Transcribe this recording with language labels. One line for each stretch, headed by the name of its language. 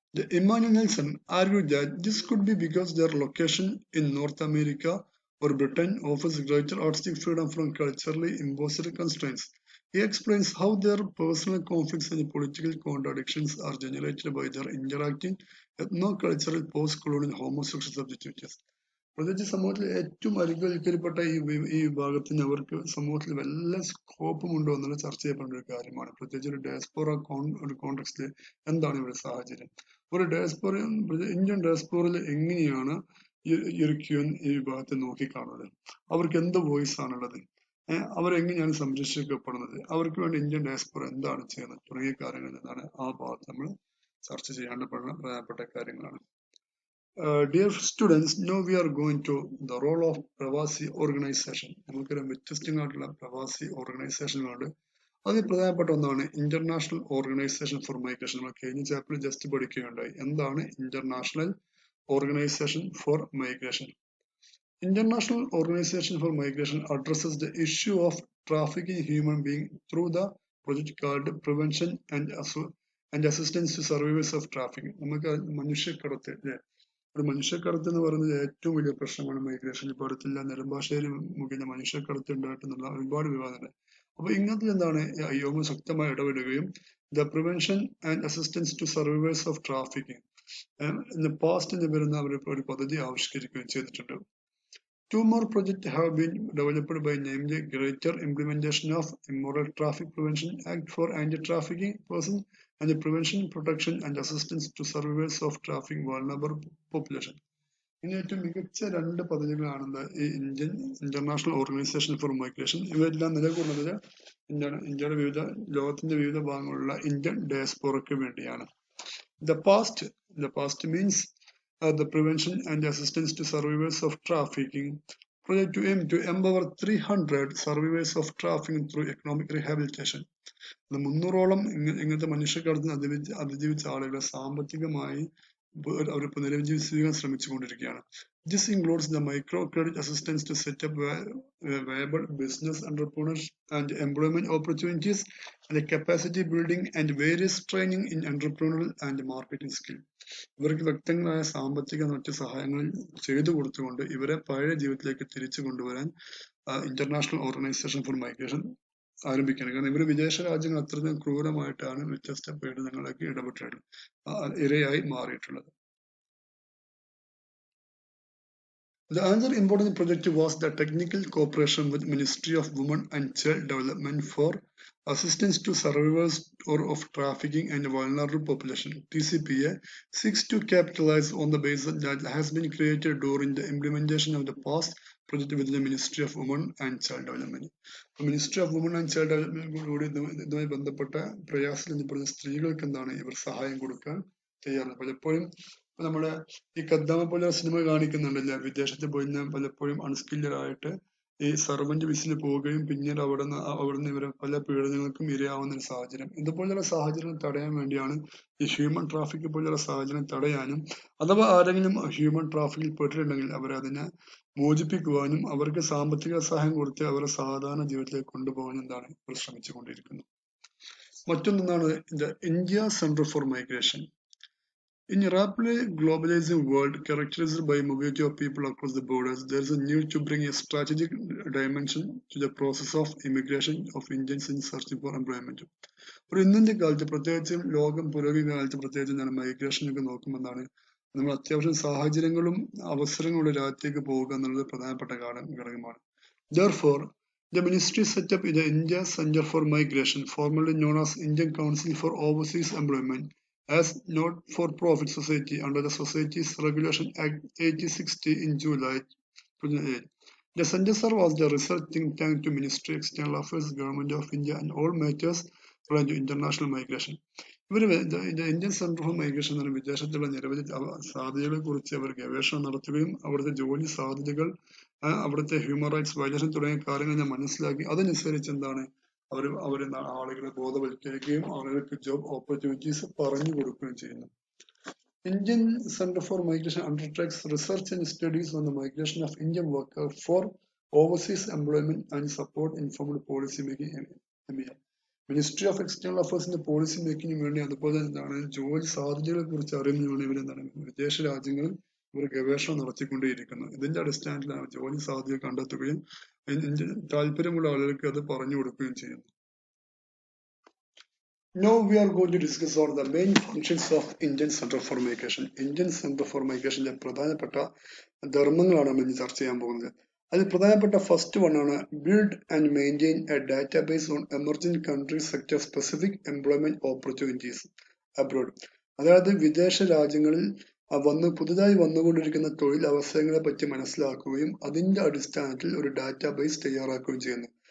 English: Immanuel Nelson argued that this could be because their location in North America or Britain offers greater artistic freedom from culturally imposed constraints. He explains how their personal conflicts and political contradictions are generated by their interacting ethno-cultural post-colonial homosexual subjectivities.
Malayalam: പ്രത്യേകിച്ച് സമൂഹത്തിൽ ഏറ്റവും അരികുവൽക്കരിക്കപ്പെട്ട ഈ വിഭാഗത്തിന് അവർക്ക് സമൂഹത്തിൽ വല്ല സ്കോപ്പും ഉണ്ടോ എന്നുള്ള ചർച്ച ചെയ്യപ്പെടുന്ന ഒരു കാര്യമാണ്. പ്രത്യേകിച്ച് ഒരു ഡയസ്പോറ ഒരു കോണ്ടെക്സ്റ്റിൽ എന്താണ് ഇവിടെ സാഹചര്യം. ഒരു ഡയസ്പോറ ഇന്ത്യൻ ഡയസ്പോറയിൽ എങ്ങനെയാണ് ഈ ഒരു ക്യൂൻ ഈ വിഭാഗത്തെ നോക്കിക്കാണുന്നത്, അവർക്ക് എന്ത് വോയിസ് ആണുള്ളത്, അവരെങ്ങനെയാണ് സംരക്ഷിക്കപ്പെടുന്നത്, അവർക്ക് വേണ്ടി ഇന്ത്യൻ ഡയസ്പോറ എന്താണ് ചെയ്യുന്നത് തുടങ്ങിയ കാര്യങ്ങൾ എന്താണ് ആ ഭാഗത്ത് നമ്മൾ ചർച്ച ചെയ്യേണ്ടപ്പെടുന്ന പ്രധാനപ്പെട്ട കാര്യങ്ങളാണ്.
English: Dear students, now we are going to the role of
Malayalam: പ്രവാസി
English: Organization.
Malayalam: നമുക്കൊരു വ്യത്യസ്തമായിട്ടുള്ള പ്രവാസി ഓർഗനൈസേഷനുകളുണ്ട്. അതിൽ പ്രധാനപ്പെട്ട ഒന്നാണ് ഇന്റർനാഷണൽ ഓർഗനൈസേഷൻ ഫോർ മൈഗ്രേഷൻ. നമ്മൾ കഴിഞ്ഞ ചാപ്റ്ററിൽ ജസ്റ്റ് പഠിക്കുകയുണ്ടായി എന്താണ് international organisation for migration.
English: International Organization for Migration addresses the issue of trafficking human beings through the project called Prevention and Assistance to Survivors of Trafficking.
Malayalam: നമുക്ക് മനുഷ്യക്കടത്ത് അല്ലേ, ഒരു മനുഷ്യക്കടത്ത് എന്ന് പറയുന്നത് ഏറ്റവും വലിയ പ്രശ്നമാണ് മൈഗ്രേഷൻ. ഇപ്പോൾ അടുത്തില്ല നെടുമ്പാശ്ശേരി മുഖേന മനുഷ്യക്കടത്ത് ഉണ്ടായിട്ടെന്നുള്ള ഒരുപാട് വിവാദങ്ങൾ. അപ്പൊ ഇങ്ങനത്തെ എന്താണ് IOM ശക്തമായി ഇടപെടുകയും the prevention and assistance to survivors of trafficking in the past എന്ന് വരുന്ന അവർ ഒരു പദ്ധതി ആവിഷ്കരിക്കുകയും ചെയ്തിട്ടുണ്ട്.
English: Two more projects have been developed by namely Greater Implementation of Immoral Traffic Prevention Act for Anti-Trafficking Persons and the Prevention, Protection and Assistance to Survivors of Trafficking Vulnerable Population.
Malayalam: ഇനി ഏറ്റവും മികച്ച രണ്ട് പദ്ധതികളാണ് ഈ ഇന്റർനാഷണൽ ഓർഗനൈസേഷൻ ഫോർ മൈഗ്രേഷൻ. ഇവയെല്ലാം നിലകൊള്ളുന്നത് ഇന്ത്യയുടെ ലോകത്തിന്റെ വിവിധ ഭാഗങ്ങളിലുള്ള ഇന്ത്യൻ ഡയസ്പോറയ്ക്ക് വേണ്ടിയാണ്.
English: The past means the prevention and assistance to survivors of trafficking project to aim to empower 300 survivors of trafficking through economic rehabilitation.
Malayalam: 300ഓളം ഇങ്ങനത്തെ മനുഷ്യക്കടത്തിന് അതിജീവിച്ച ആളുകളെ സാമ്പത്തികമായി അവർ പുനരുജ്ജീവിക്കാൻ ശ്രമിച്ചുകൊണ്ടിരിക്കുകയാണ്.
English: This includes the microcredit assistance to set up viable business entrepreneurs and employment opportunities and the capacity building and various training in entrepreneurial and marketing skill.
Malayalam: ഇവർക്ക് വ്യക്തങ്ങളായ സാമ്പത്തിക മറ്റ് സഹായങ്ങൾ ചെയ്തു കൊടുത്തുകൊണ്ട് ഇവരെ പഴയ ജീവിതത്തിലേക്ക് തിരിച്ചു കൊണ്ടുവരാൻ ഇന്റർനാഷണൽ ഓർഗനൈസേഷൻ ഫോർ മൈഗ്രേഷൻ ആരംഭിക്കുകയാണ്. കാരണം ഇവർ വിദേശ രാജ്യങ്ങൾ അത്രയും ക്രൂരമായിട്ടാണ് വ്യത്യസ്ത പീഡനങ്ങളൊക്കെ ഇരയായി മാറിയിട്ടുള്ളത്.
English: The other important project was the technical cooperation with Ministry of Women and Child Development for assistance to survivors of trafficking and vulnerable population. TCPA seeks to capitalize on the basis that has been created during the implementation of the past project with the Ministry of Women and Child Development.
Malayalam: Ministry of Women and Child Development കൂടി ഇതുമായി ബന്ധപ്പെട്ട പ്രയാസത്തിൽ നിൽപ്പെടുന്ന സ്ത്രീകൾക്ക് എന്താണ് ഇവർ സഹായം കൊടുക്കാൻ തയ്യാറാണ്. പലപ്പോഴും നമ്മള് ഈ കദ്ദാമ പോലെ സിനിമ കാണിക്കുന്നുണ്ടല്ലോ, വിദേശത്ത് പോയി പലപ്പോഴും അൺസ്കില്ലഡ് ആയിട്ട് ഈ സർവന്റ് വിസിന് പോവുകയും പിന്നീട് അവിടുന്ന് ഇവരെ പല പീഡനങ്ങൾക്കും ഇരയാവുന്ന ഒരു സാഹചര്യം. ഇതുപോലുള്ള സാഹചര്യം തടയാൻ വേണ്ടിയാണ് ഈ ഹ്യൂമൻ ട്രാഫിക് പോലുള്ള സാഹചര്യം തടയാനും അഥവാ ആരെങ്കിലും ഹ്യൂമൻ ട്രാഫിക്കിൽ പെട്ടിട്ടുണ്ടെങ്കിൽ അവരെ അതിനെ മോചിപ്പിക്കുവാനും അവർക്ക് സാമ്പത്തിക സഹായം കൊടുത്ത് അവരെ സാധാരണ ജീവിതത്തിലേക്ക് കൊണ്ടുപോകാൻ എന്താണ് ഇവർ ശ്രമിച്ചുകൊണ്ടിരിക്കുന്നത്. മറ്റൊന്നാണ് India centre for migration.
English: In a rapidly globalizing world characterized by mobility of people across the borders, there is a need to bring a strategic dimension to the process of immigration of Indians in searching for employment.
Malayalam: ഒരു ഇന്നത്തെ കാലത്ത് പ്രത്യേകിച്ചും ലോകം പുരോഗമന കാലത്ത് പ്രത്യേകിച്ച് മൈഗ്രേഷനൊക്കെ നോക്കുമ്പോൾ നമ്മൾ അത്യാവശ്യം സാഹചര്യങ്ങളും അവസരങ്ങളും രാജ്യത്തേക്ക് പോവുക എന്നുള്ളത് പ്രധാനപ്പെട്ട ഘടകമാണ്.
English: Therefore, the ministry set up the India Center for Migration, formerly known as Indian Council for Overseas Employment, as not-for-profit society under the Societies Regulation Act 1860 in July 2008. The center serves as the research think tank to Ministry, External Affairs, Government of India, and all matters related to international migration.
Malayalam: Indian centre for migration എന്ന വിദേശത്തുള്ള നിരവധി സാധ്യതകളെ കുറിച്ച് അവർ ഗവേഷണം നടത്തുകയും അവിടുത്തെ ജോലി സാധ്യതകൾ അവിടുത്തെ ഹ്യൂമൻ റൈറ്റ്സ് വയലേഷൻ തുടങ്ങിയ കാര്യങ്ങൾ ഞാൻ മനസ്സിലാക്കി അതനുസരിച്ച് എന്താണ് അവർ ആളുകളെ ബോധവൽക്കരിക്കുകയും ആളുകൾക്ക് ജോബ് ഓപ്പർച്യൂണിറ്റീസ് പറഞ്ഞു കൊടുക്കുകയും ചെയ്യുന്നു.
English: Indian Center for Migration undertakes research and studies on the migration of Indian workers for overseas employment and support informed policy making.
Malayalam: Ministry of external അഫയേഴ്സിന്റെ policy മേക്കിങ്ങിന് വേണ്ടി അതുപോലെ എന്താണ് ജോലി സാധ്യതകളെ കുറിച്ച് അറിയുന്നതിന് ഇവരെന്താണ് വിദേശ രാജ്യങ്ങളിൽ ഇവർ ഗവേഷണം നടത്തിക്കൊണ്ടേയിരിക്കുന്നു. ഇതിന്റെ അടിസ്ഥാനത്തിലാണ് ജോലി സാധ്യത കണ്ടെത്തുകയും താല്പര്യമുള്ള ആളുകൾക്ക് അത് പറഞ്ഞു കൊടുക്കുകയും ചെയ്യുന്നു.
English: Now we are going to discuss on the main functions of Indian Center for Migration.
Malayalam: Indian Center for Migration പ്രധാനപ്പെട്ട ധർമ്മങ്ങളാണ് നമ്മൾ ഇന്ന് ചർച്ച ചെയ്യാൻ പോകുന്നത്. അതിൽ പ്രധാനപ്പെട്ട
English: first one
Malayalam: ആണ്
English: Build and maintain a database on emerging countries sector specific employment opportunities abroad.
Malayalam: അതായത് വിദേശ രാജ്യങ്ങളിൽ പുതുതായി വന്നുകൊണ്ടിരിക്കുന്ന തൊഴിൽ അവസരങ്ങളെ പറ്റി മനസ്സിലാക്കുകയും അതിന്റെ അടിസ്ഥാനത്തിൽ ഒരു ഡാറ്റാബേസ് തയ്യാറാക്കുകയും ചെയ്യുന്നു.